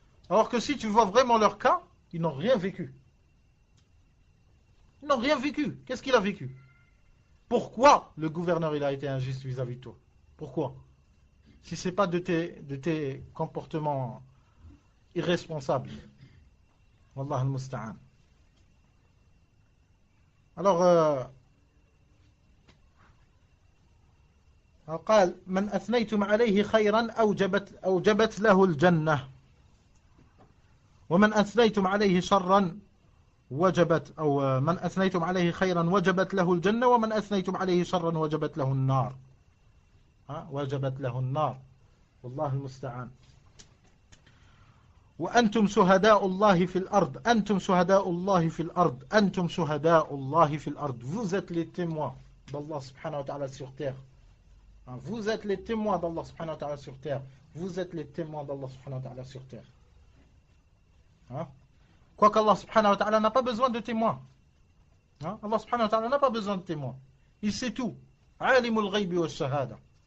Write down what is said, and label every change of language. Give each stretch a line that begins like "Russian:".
French: Alors que si tu vois vraiment leur cas, ils n'ont rien vécu. Ils n'ont rien vécu. Qu'est-ce qu'il a vécu? Pourquoi le gouverneur il a été injuste vis-à-vis de toi? Pourquoi? Si ce n'est pas de tes comportements irresponsables.
Arabic: Wallah al-musta'an. Alors, قال من أثنيتم عليه خيرا أوجبت له الجنة ومن أثنيتم عليه شرا وجبت أو من أثنيتم عليه خيرا وجبت له الجنة ومن أثنيتم عليه شرا وجبت له النار وجبت له النار والله المستعان وأنتم شهداء الله في الأرض أنتم شهداء الله في الأرض أنتم شهداء الله في الأرض.
French: Vous êtes les témoins d'Allah subhanahu wa ta'ala sur terre. Vous êtes les témoins d'Allah subhanahu wa ta'ala sur terre. Vous êtes les témoins d'Allah subhanahu wa ta'ala sur terre. Quoique Allah subhanahu wa ta'ala n'a pas besoin de témoins. Allah subhanahu wa ta'ala n'a pas besoin de témoins. Il sait tout.
Arabic: Alimul ghaybi wa shahada.